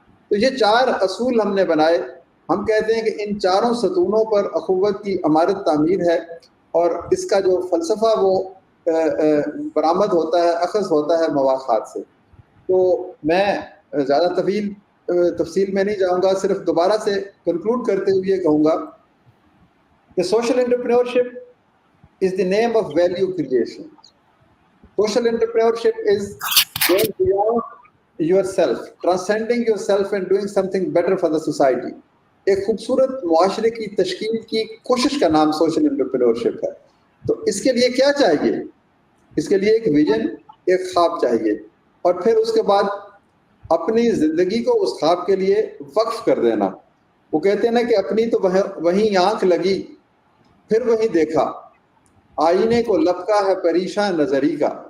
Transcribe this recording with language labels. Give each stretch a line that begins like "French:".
Urdu: تو یہ 4 اصول ہم نے بنائے. ہم کہتے ہیں کہ ان 4 ستونوں پر اخوت کی عمارت تعمیر ہے, اور اس کا جو فلسفہ وہ برآمد ہوتا ہے, اخذ ہوتا ہے مواخات سے. تو میں زیادہ تفصیل میں نہیں جاؤں گا, صرف دوبارہ سے کنکلوڈ کرتے ہوئے یہ کہوں گا کہ
English: Social entrepreneurship is the name of value creation. Social entrepreneurship is going beyond yourself, transcending yourself and doing something better for the society.
Urdu: ایک خوبصورت معاشرے کی تشکیل کی کوشش کا نام سوشل انٹرپرینورشپ ہے. تو اس کے لیے کیا چاہیے؟ اس کے لیے ایک ویژن, ایک خواب چاہیے, اور پھر اس کے بعد اپنی زندگی کو اس خواب کے لیے وقف کر دینا. وہ کہتے ہیں نا کہ اپنی تو وہیں آنکھ لگی, پھر وہیں دیکھا, آئینے کو لپکا ہے پریشان نظری کا.